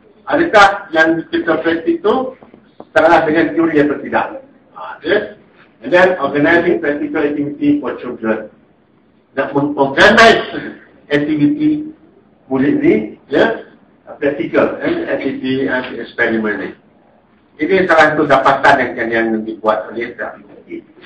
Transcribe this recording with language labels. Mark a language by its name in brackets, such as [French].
[Malay] Adakah yang kita practice itu setara dengan teori atau tidak? [English] Yes? And then organizing practical activity for children. Nak organize activity [Malay] murid ni, ya, [English] practical activity and experiment. [Malay] Ini salah satu dapatan yang dibuat oleh aktiviti.